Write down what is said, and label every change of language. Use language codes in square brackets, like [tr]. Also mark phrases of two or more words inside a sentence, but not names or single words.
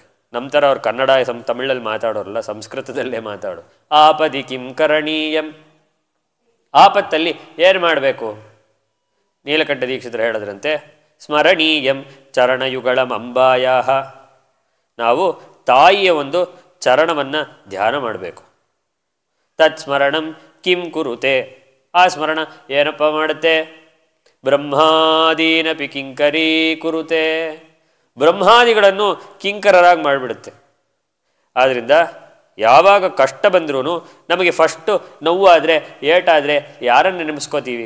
[kn] ನಮ್ಮ ಥರ ಅವ್ರು ಕನ್ನಡ ತಮಿಳಲ್ಲಿ ಮಾತಾಡೋರಲ್ಲ, ಸಂಸ್ಕೃತದಲ್ಲೇ ಮಾತಾಡು. [sa] ಆಪದಿ ಕಿಂ ಕರಣೀಯಂ, [kn] ಆಪತ್ತಲ್ಲಿ ಏನು ಮಾಡಬೇಕು? ನೀಲಕಂಠ ದೀಕ್ಷಿತರು ಹೇಳಿದ್ರಂತೆ, [sa] ಸ್ಮರಣೀಯಂ ಚರಣಯುಗಳಂ ಅಂಬಾಯಾಹ, [kn] ನಾವು ತಾಯಿಯ ಒಂದು ಚರಣವನ್ನು ಧ್ಯಾನ ಮಾಡಬೇಕು. [sa] ತತ್ ಸ್ಮರಣಂ ಕಿಂ ಕುರುತೆ, [kn] ಆ ಸ್ಮರಣ ಏನಪ್ಪ ಮಾಡುತ್ತೆ? [sa] ಬ್ರಹ್ಮಾದೀನಪಿ ಕಿಂಕರೀ ಕುರುತೆ, [kn] ಬ್ರಹ್ಮಾದಿಗಳನ್ನು ಕಿಂಕರರಾಗಿ ಮಾಡಿಬಿಡುತ್ತೆ. ಆದ್ದರಿಂದ ಯಾವಾಗ ಕಷ್ಟ ಬಂದ್ರೂ ನಮಗೆ ಫಸ್ಟು ನೋವಾದರೆ, ಏಟಾದರೆ ಯಾರನ್ನು ನೆನೆಸ್ಕೋತೀವಿ?